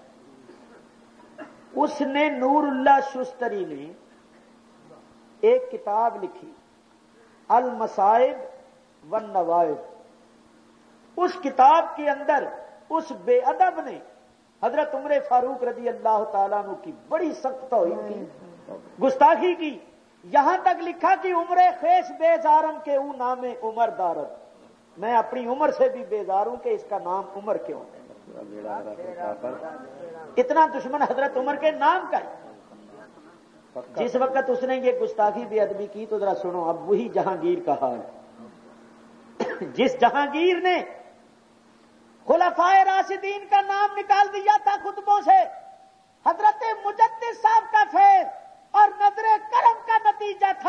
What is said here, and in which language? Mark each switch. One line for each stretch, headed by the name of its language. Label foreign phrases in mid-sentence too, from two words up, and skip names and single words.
Urdu: اس نے نور اللہ شستری نے ایک کتاب لکھی المصائب والنوائب. اس کتاب کے اندر اس بے ادب نے حضرت عمر فاروق
Arabic: رضی اللہ تعالیٰ عنہ
Urdu: کی بڑی سخت توہین کی، گستاخی کی.
Persian: یہاں تک لکھا کہ عمر خیش بیزارم کے او نام عمر دارد،
Urdu: میں اپنی عمر سے بھی بیزار ہوں کہ اس کا نام عمر کیوں ہے. اتنا دشمن حضرت عمر کے نام کا ہے. جس وقت اس نے یہ گستاخی بے ادبی کی تو ذرا سنو اب وہی جہانگیر کا حال. جس جہانگیر نے خلفائے راشدین کا نام نکال دیا تھا خطبوں سے، حضرت مجدد صاحب کا فیض اور نظر کرم کا نتیجہ تھا.